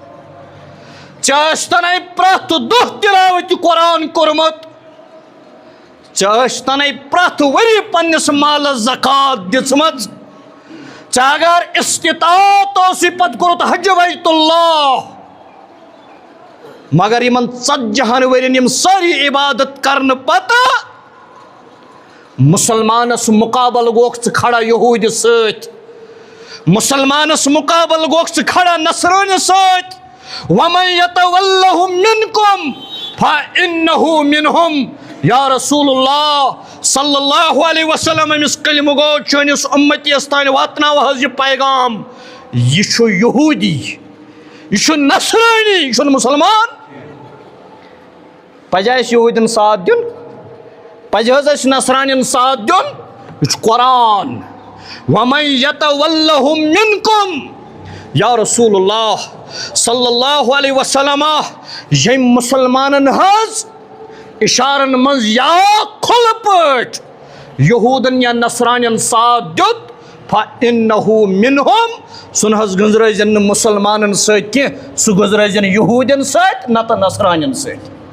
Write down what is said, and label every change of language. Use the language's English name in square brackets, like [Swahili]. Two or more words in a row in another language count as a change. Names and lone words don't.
[Kashmiri] ژےٚ پرٛٮ۪تھ دۄہ تلاوت قرآن کوٚرمُت ژےٚ پرٛٮ۪تھ ؤری پننس مالس زکات دِژمٕژ ژےٚ اگر استطاعت اوسُے پتہٕ کوٚرُتھ حج بیت اللہ مگر یمن ژتجہن ورین یم ساری عبادت کرنہٕ پتہٕ مسلمانس مقابل گوکھ ژٕ کھڑا یہوٗدِ سۭتۍ مسلمانس مقابل گوکھ ژٕ کھڑا نصرٲنہِ سۭتۍ [Arabic] وَمَن یَتَوَلَّهُم مِنکُم فَإِنَّهُ مِنہُم یا رسول اللہ صلی اللہ علیہ وسلم [Kashmiri] امس کلمہ گو چٲنِس اُمتیس تانۍ واتناو حظ یہ پیغام یہ چھُ یہوٗدی یہ چھُ نصرٲنی یہ چھُنہٕ مُسلمان پزِ اَسہِ یہوٗدین ساتھ دیُن پزِ حظ اَسہِ نصرانین ساتھ دیُن یہ چھُ قرآن [Arabic] وَمَن یَتَوَلَّهُم مِنکُم یا رسول اللہ صلی اللہ علیہ وسلم [Kashmiri] یم مسلمانن حظ اشارن مز یا کھل پٲٹھۍ یہوٗدن یا نصرانین ساتھ دیُت [Arabic] فَإِنَّهُ مِنہُم [Kashmiri] سُہ نہ حظ گٔنٛزرٲیزن نہٕ مُسلمانن سۭتۍ کینٛہہ سُہ گٔنٛزرٲیزن یہوٗدین سۭتۍ نتہٕ نصرانین سۭتۍ